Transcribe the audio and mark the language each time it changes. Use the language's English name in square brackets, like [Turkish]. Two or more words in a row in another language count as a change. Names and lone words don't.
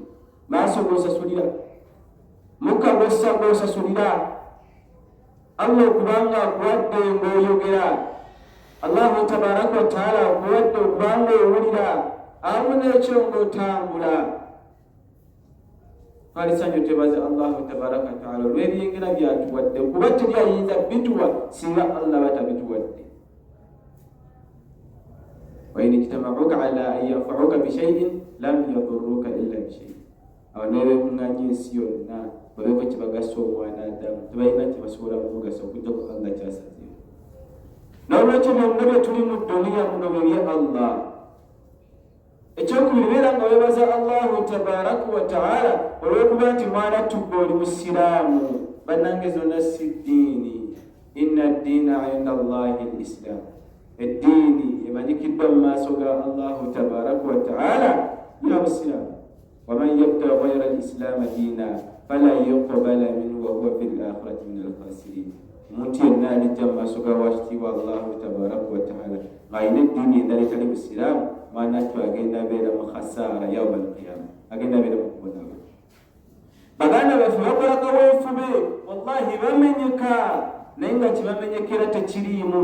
[Ganda] Maaso g'osasulira, mukka g'osasulira, Allah okubanga akuwadde ng'oyogera, [Arabic] الله تبارك وتعالى [Ganda] akuwadde okubanga owulira, awamu n'ekyo ng'otambula. Twalisanyo twebaze [Arabic] الله تبارك وتعالى [Ganda] olw'ebyengera byatuwadde, kuba teri ayinza bituwa singa Allah batabituwadde. [Arabic] وإن اجتمعوك على أن ينفعوك بشيء لم يضروك إلا بشيء. [Ganda] awo nebeekuŋŋaanya ensi yonna babeeko kyebagasa omwana Adamu, tebalina kyebasobola kumugasa okugjako Allah kyasazeewo. N'olwekyo byonna bye tuli mu duniya muno bye Allah. Ekyokubiri beera nga weebaza [Arabic] الله تبارك وتعالى [Ganda] olw'okuba nti mwana tugga oli musiraamu. Bannange zonna si ddiini, [Arabic] إن الدين عند الله الإسلام. [Ganda] Eddiini emanyikiddwa mu maaso ga [Arabic] الله تبارك وتعالى [Ganda] ya busiraamu. [Arabic] ومن يبتغي غير الإسلام دينا فلا يقبل منه وهو في الآخرة من الخاسرين. [Ganda] Omuntu yenna alijja mu maaso ga wakitiibwa [Arabic] الله تبارك وتعالى [Ganda] ng'alina eddiini endala etali busiraamu, mwanattu agenda abeera mu khasaara [Arabic] يوم القيامة, [Ganda] agenda abeera mu kubonabona. Baganda baffe bakola kaweefube, wallahi bamenyeka, naye nga kibamenyekera tekiriimu.